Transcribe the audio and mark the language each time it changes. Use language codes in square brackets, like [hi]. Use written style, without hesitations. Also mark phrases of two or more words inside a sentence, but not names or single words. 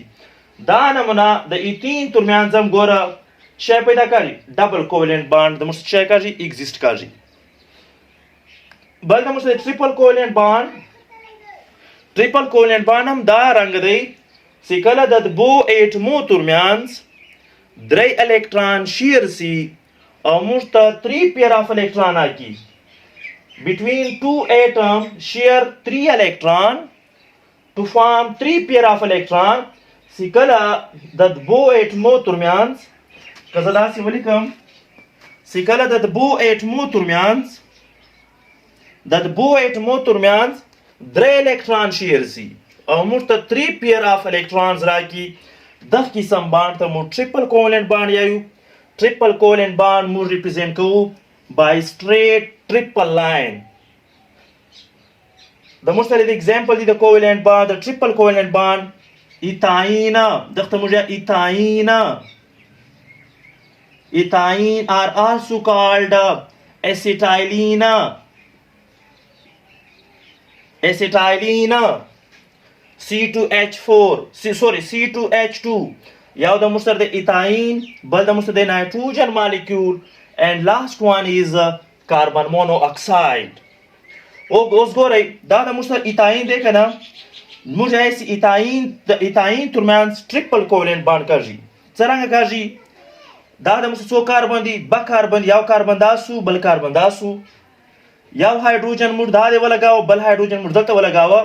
[ps] دا نمونه د ایتین ترمیانځ هم ګوره شی پیدا کړي [en] double covalent bond [ps] د موږ شی کاږي ایگزیسټ کاږي. بل د موږ [en] triple covalent bond. triple covalent bond [ps] هم دا رنګ دی چې کله د دوو ایټمو ترمیانځ 3 الکترون شیر سي او موږ ته [en] 3 pair of electron [ps] راکي. [en] Between 2 atoms share 3 electron to form 3 pair of electron. [ps] چې کله د دوو ایټمو ترمیانځ که زه داسې ولیکم چې کله د دوو ایټمو ترمیانځ 3 الکترون شیر سي او موږ ته [en] 3 pair of electrons [ps] راکي. دغه قسم بانډ ته موږ [en] triple covalent bond [ps] یایو. [en] triple covalent bond [ps] موږ ریپرزینټ کوو [en] by straight triple line. [ps] د موږ سره د اگزامپل دی د [en] covalent bond, [ps] د [en] triple covalent bond. [ps] ایتاین دغه موږ ایتاین [en] are also called acetylene. [ps] C2H2. یو د موږ سره د ایتاین، بل د موږ سره د نایټروجن مالیکول [en] and last one is carbon monoxide. [ps] اوس ګورئ دا د موږ سره ایتاین دی که نه؟ موږ یې چې د ایتاین ترمیانځ [en] triple covalent bond [ps] کاږي. څرنګه کاږي؟ دا د موږ سره څو کاربن دي؟ 2 کاربن. یو کاربن دا سو، بل کاربن دا سو. یو هایدروجن موږ دا دی ولګاوه، بل هایدروجن موږ دلته ولګاوه.